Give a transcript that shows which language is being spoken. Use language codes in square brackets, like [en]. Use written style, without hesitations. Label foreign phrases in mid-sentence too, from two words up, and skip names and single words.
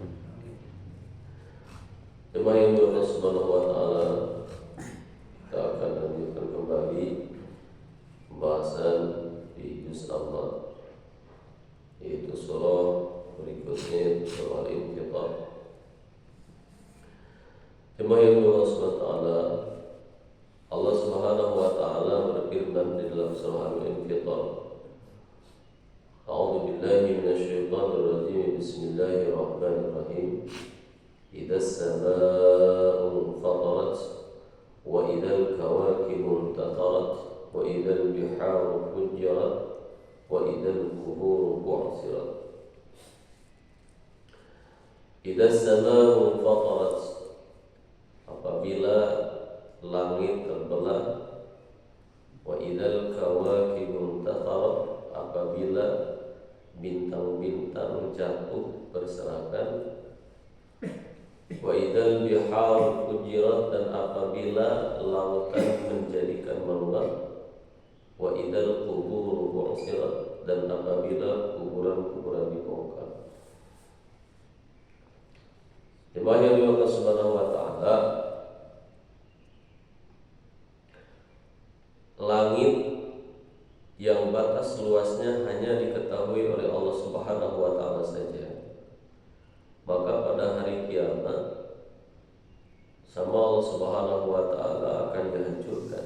[id] Jemaah yang Allah [ar] سبحانه وتعالى, [id] kita akan lanjutkan kembali pembahasan di juz Allah, yaitu surah berikutnya, surah Al-Infitar. Jemaah yang Allah [ar] سبحانه وتعالى, [id] Allah [ar] سبحانه وتعالى [id] berfirman di dalam surah Al-Infitar, [ar] أعوذ بالله من الشيطان الرجيم. بسم الله الرحمن الرحيم. إذا السماء انفطرت وإذا الكواكب انتثرت وإذا البحار فجرت وإذا القبور بعثرت. إذا السماء انفطرت, [id] apabila langit terbelah, [ar] wa إذا الكواكب انتثرت, [id] apabila bintang-bintang jatuh berserakan, [ar] وإذا البحار فجرت, [id] dan apabila lautan menjadikan meluap, [ar] وإذا القبور بعثرت, [id] dan apabila kuburan-kuburan dibongkar. Jemaah yang dimuliakan [ar] سبحانه وتعالى, [id] langit yang batas luasnya hanya diketahui oleh Allah [ar] سبحانه وتعالى [id] saja, maka pada hari kiamat sama Allah [ar] سبحانه وتعالى [id] akan dihancurkan.